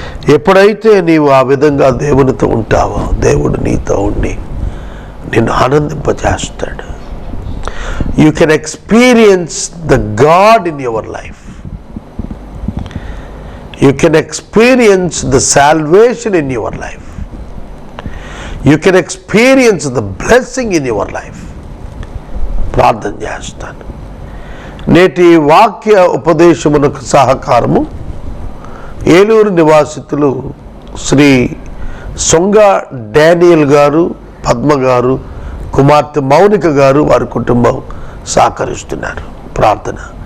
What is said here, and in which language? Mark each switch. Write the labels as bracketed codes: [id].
[te] ఎప్పుడైతే నీవు ఆ విధంగా దేవునితో ఉంటావో దేవుడు నీతో ఉండి నిన్ను ఆనందింపజేస్తాడు. [en] You can experience the God in your life. You can experience the salvation in your life. You can experience the blessing in your life. [te] ప్రార్థన చేస్తాను. నేటి వాక్య ఉపదేశమునకు సహకారము ఏలూరు నివాసితులు శ్రీ సొంగ డానియల్ గారు, పద్మ గారు, కుమార్తె మౌనిక గారు, వారి కుటుంబం సహకరిస్తున్నారు. ప్రార్థన.